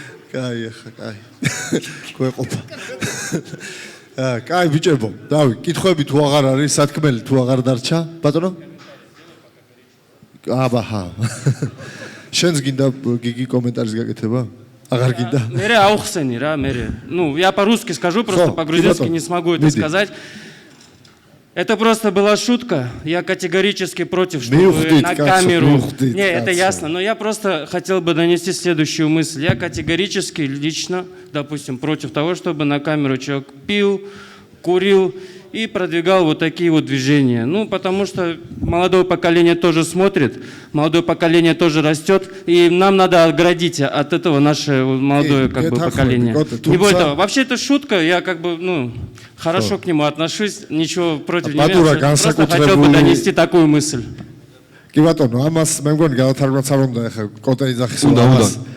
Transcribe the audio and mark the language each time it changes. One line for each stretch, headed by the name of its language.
Georgian: კაი, ახლა კაი. გვეყოფა. კაი ბიჭებო, დავი, კითხვები თუ აღარ არის, სათქმელი თუ აღარ დარჩა, ბატონო? აბაჰა. შენს გინდა გიგი კომენტარის გაკეთება? Აღარ გინდა? Мере аухсени, ра, мере.
Russian: Ну, я по-русски скажу, просто по-грузински не смогу это сказать. Это просто была шутка. Я категорически против, чтобы на камеру... Не, это ясно, но я просто хотел бы донести следующую мысль. Я категорически лично, допустим, против того, чтобы на камеру человек пил, курил и продвигал вот такие вот движения. Ну, потому что молодое поколение тоже смотрит, молодое поколение тоже растет, и нам надо оградить от этого наше молодое поколение. Не будет того. Вообще это шутка, я хорошо к нему отношусь, ничего против не имею, просто хотел бы донести такую мысль.
Georgian: კი ბატონო, ამას მე მგონი გადათარგმნაც არ უნდა ახლა კოტეი ძახის ამას.